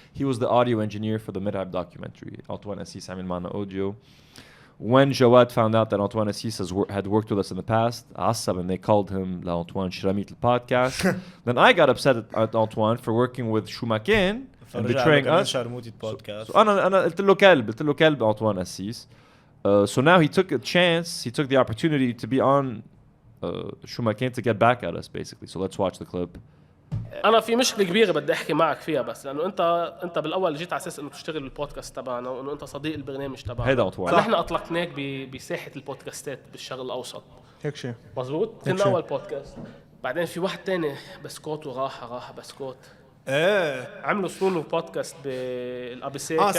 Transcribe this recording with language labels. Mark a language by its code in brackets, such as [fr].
[en] He was the audio engineer for the Mirab documentary. Antoine Assis [ar] عمل معنا [en] audio. When Jawad found out that Antoine Assis had worked with us in the past, [ar] عصب, [en] and they called him Antoine Shramit podcast. Then I got upset at Antoine for working with Shumaken and betraying us. So [ar] أنا قلت له كلب Antoine Assis. [en] So now he took the opportunity to be on Shumaken to get back at us, basically. So let's watch the clip. [ar] أنا في مشكلة كبيرة بدي أحكي معك فيها بس لأنه أنت بالأول جيت على أساس إنه تشتغل بالبودكاست تبعنا وإنه أنت صديق البرنامج تبعنا. هيدا أنطوان. نحن أطلقناك بساحة البودكاستات بالشرق الأوسط. هيك شيء. مزبوط. كنا أول بودكاست. بعدين في واحد تاني بسكوت راح بسكوت. عملوا سنونو بودكاست بالأبسية.